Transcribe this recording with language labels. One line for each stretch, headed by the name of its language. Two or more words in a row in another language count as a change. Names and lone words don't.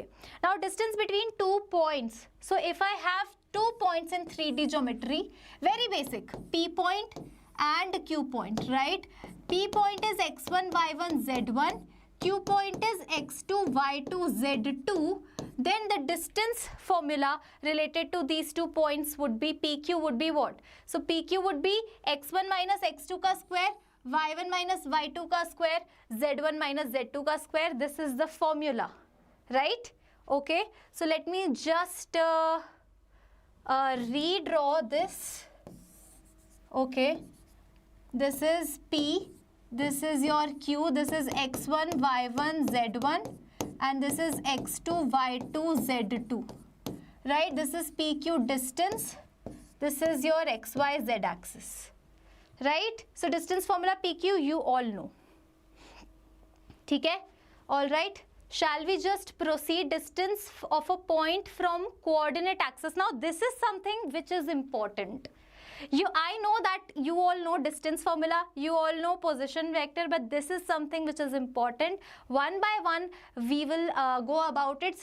English: Now distance between 2 points. So if I have 2 points in 3D geometry, very basic, P point and Q point, right? P point is x1, y1, z1. Q point is x2, y2, z2. Then the distance formula related to these 2 points would be PQ would be what? So PQ would be x1 minus x2 ka square, y1 minus y2 ka square, z1 minus z2 ka square. This is the formula, right? Okay, so let me just redraw this. Okay, this is P, this is your Q, this is x1, y1, z1, and this is x2, y2, z2, right? This is PQ distance, this is your xy, z axis, right? So distance formula PQ you all know.
Hindi: ठीक है?
English: All right. Shall we just proceed? Distance of a point from coordinate axis. Now this is something which is important. I know that you all know distance formula, you all know position vector, but this is something which is important. One by one we will go about it.